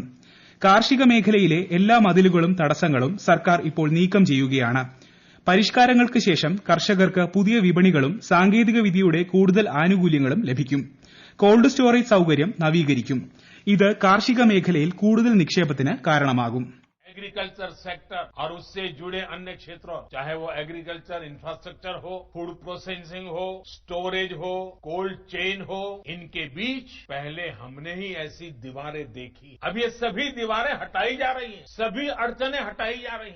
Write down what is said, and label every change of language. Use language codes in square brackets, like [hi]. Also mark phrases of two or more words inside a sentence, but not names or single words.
[ml] കാർഷിക മേഖലയിലെ എല്ലാ മതിലുകളും തടസ്സങ്ങളും സർക്കാർ ഇപ്പോൾ നീക്കം ചെയ്യുകയാണ്. പരിഷ്കാരങ്ങൾക്ക് ശേഷം കർഷകർക്ക് പുതിയ വിപണികളും സാങ്കേതിക വിദ്യയുടെ കൂടുതൽ ആനുകൂല്യങ്ങളും ലഭിക്കും. [en] cold storage [ml] സൌകര്യം നവീകരിക്കും. ഇത് കാർഷിക മേഖലയിൽ കൂടുതൽ നിക്ഷേപത്തിന് കാരണമാകും. [en] agriculture sector [hi] और उससे जुड़े अन्य क्षेत्रों, चाहे वो [en] agriculture infrastructure [hi] हो, [en] food processing [hi] हो, स्टोरेज हो, [en] cold chain [hi] हो, इनके बीच पहले हमने ही ऐसी दीवारें देखी. अब ये सभी दीवारें हटाई जा रही हैं, सभी अड़चनें हटाई जा रही हैं.